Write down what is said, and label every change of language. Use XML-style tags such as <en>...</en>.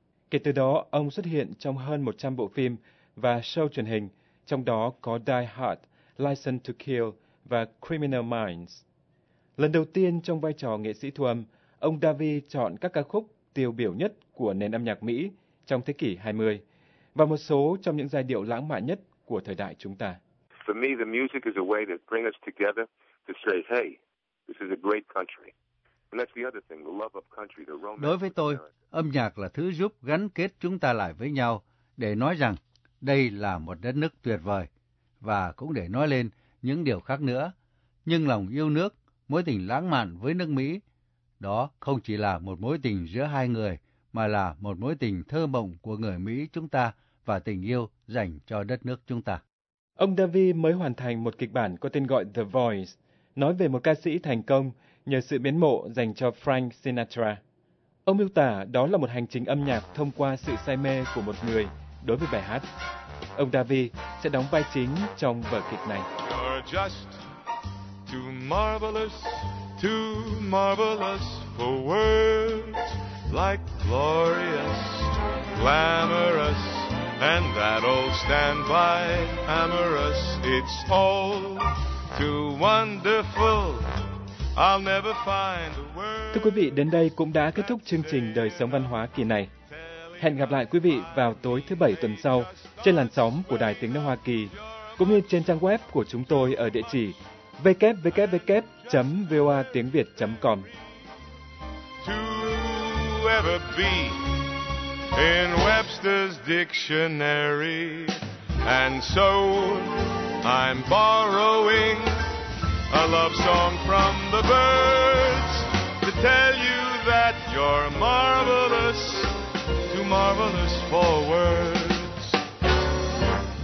<vi>Kể từ đó, ông xuất hiện trong hơn 100 bộ phim và show truyền hình, trong đó có Die Hard, License to Kill và Criminal Minds. Lần đầu tiên trong vai trò nghệ sĩ thu âm, ông Darby chọn các ca khúc tiêu biểu nhất của nền âm nhạc Mỹ trong thế kỷ 20 và một số trong những giai điệu lãng mạn nhất của thời đại chúng ta.</vi> <en>For me, the music is a way to bring us together to say, hey, this is a great country. And that's the other thing, the love of country, the romance.</en> <vi>Đối với tôi, âm nhạc là thứ giúp gắn kết chúng ta lại với nhau để nói rằng đây là một đất nước tuyệt vời và cũng để nói lên những điều khác nữa. Nhưng lòng yêu nước, mối tình lãng mạn với nước Mỹ, đó không chỉ là một mối tình giữa hai người, mà là một mối tình thơ mộng của người Mỹ chúng ta và tình yêu dành cho đất nước chúng ta. Ông Darby mới hoàn thành một kịch bản có tên gọi The Voice, nói về một ca sĩ thành công nhờ sự mến mộ dành cho Frank Sinatra. Ông miêu tả đó là một hành trình âm nhạc thông qua sự say mê của một người đối với bài hát. Ông Darby sẽ đóng vai chính trong vở kịch này.</vi> <en>You're just too marvelous. Too marvelous for words, like glorious, glamorous, and that old standby, amorous. It's all too wonderful. I'll never find a word.</en> <vi>Thưa quý vị, đến đây cũng đã kết thúc chương trình Đời sống văn hóa kỳ này. Hẹn gặp lại quý vị vào tối thứ bảy tuần sau trên làn sóng của Đài Tiếng nói Hoa Kỳ, cũng như trên trang web của chúng tôi ở địa chỉ www.voatiengviet.com.</vi> <en>To ever be in Webster's dictionary, and so I'm borrowing a love song from the birds. tell you that you're marvelous, too marvelous for words.</en>